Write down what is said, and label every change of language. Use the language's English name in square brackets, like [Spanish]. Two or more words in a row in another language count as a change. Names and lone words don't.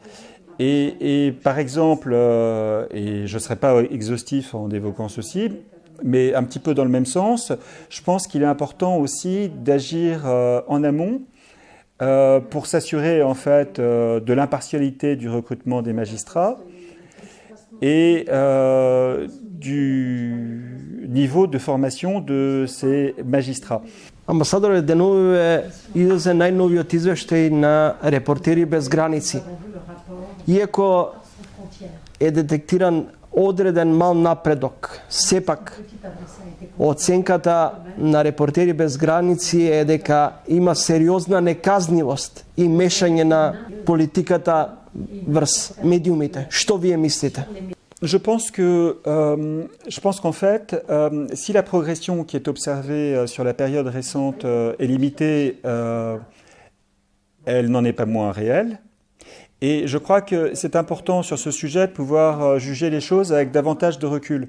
[French] Et par exemple, et je ne serai pas exhaustif en évoquant ceci, mais un petit peu dans le même sens, je pense qu'il est important aussi d'agir en amont pour s'assurer en fait de l'impartialité du recrutement des magistrats et du niveau de formation de ces magistrats. [Macedonian] Амбасадоре, деновиве излезе најновиот извештај на Репортери без граници. Иако е детектиран одреден мал напредок, сепак оценката на Репортери без граници е дека има сериозна неказнивост и мешање на политиката врз медиумите. Што вие мислите? [French] Je pense qu'en fait, si la progression qui est observée sur la période récente est limitée, elle n'en est pas moins réelle. Et je crois que c'est important sur ce sujet de pouvoir juger les choses avec davantage de recul.